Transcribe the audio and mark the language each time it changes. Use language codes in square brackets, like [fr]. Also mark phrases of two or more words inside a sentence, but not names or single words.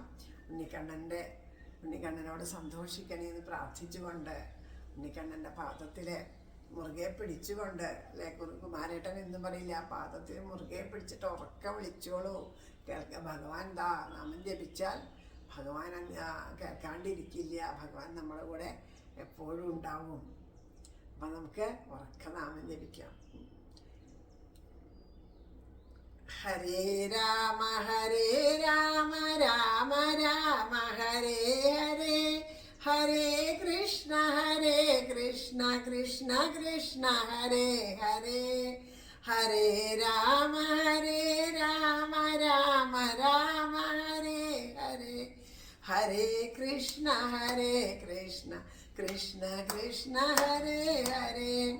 [ml] ഉണ്ണിക്കണ്ണനോട് സന്തോഷിക്കണേ എന്ന് പ്രാർത്ഥിച്ചുകൊണ്ട് ഉണ്ണിക്കണ്ണൻ്റെ പാദത്തിൽ മുറുകെ പിടിച്ചുകൊണ്ട്, അല്ലെ കുമാരേട്ടൻ എന്നും പറയില്ല, ആ പാദത്തിൽ മുറുകെ പിടിച്ചിട്ട് ഉറക്ക വിളിച്ചോളൂ. ഭഗവാൻ നാമം ജപിച്ചാൽ ഭഗവാൻ കേൾക്കാണ്ടിരിക്കില്ല, ഭഗവാൻ നമ്മുടെ കൂടെ എപ്പോഴും ഉണ്ടാവും. അപ്പം നമുക്ക് ഉറക്ക നാമം ജപിക്കാം. [sa] ഹരേ രാമ രാമ രാമ ഹരേ ഹരേ, ഹരേ കൃഷ്ണ കൃഷ്ണ കൃഷ്ണ ഹരേ ഹരേ, ഹരേ രാമ രാമ രാമ ഹരേ ഹരേ, ഹരേ കൃഷ്ണ കൃഷ്ണ കൃഷ്ണ ഹരേ ഹരേ,